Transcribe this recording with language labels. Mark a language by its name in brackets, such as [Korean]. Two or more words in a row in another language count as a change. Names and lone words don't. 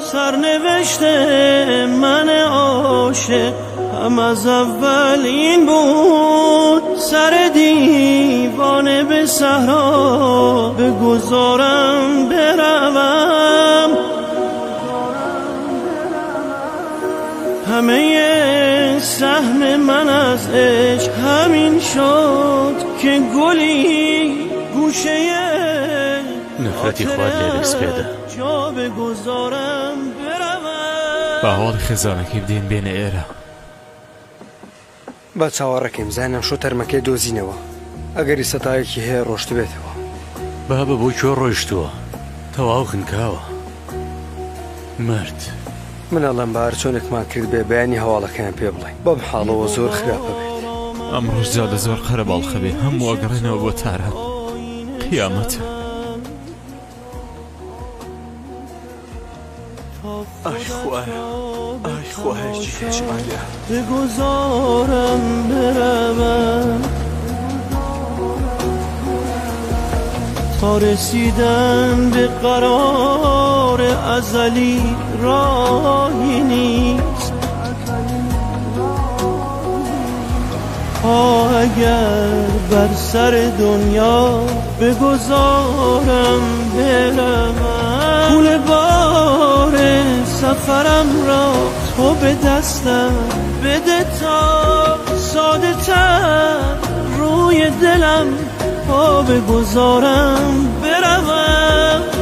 [Persian] سرنوشت من عاشق هم از اول این بود، سر دیوانه صحرا بگذارم بروم، همه سهم من از عشق همین شد که گلی گوشه [Central Kurdish] نفرەتی خوارد لێ دەستپێدا [Persian] جا بگذارم بروم. [Central Kurdish] باوەڵی خێزانەکەی بدەین بێنە ئێرە. با چاوەڕەکەیم زانم شۆ تەرمەکەی دۆزینەوە، ئەگەری سەتایەکی هەیە ڕۆشت بێتەوە. بابە بۆ کوێ ڕۆیشتووە؟ تەواو خنکاوە مرد. منەڵەم بە هەرچۆنێکمان کرد بێ بەیانی هەواڵەکەیان پێ بڵێ بەم حاڵەوە زۆر خراپە بێت. ئەمڕۆژ جادە زۆر قەرە باڵخە بێ هەموو ئەگەڕێنەوە بۆ تاران. قیامەتە. ئای خوایە، ئای خوایەکی هێشمانە [Persian] بگذارم بروم، تا رسیدن به قرار ازلی راهی نیست. اگر بر سر دنیا بگذارم بروم، پول بار سفرم را تو به دستم بده تا ساده تر روی دلم پا بگذارم بروم.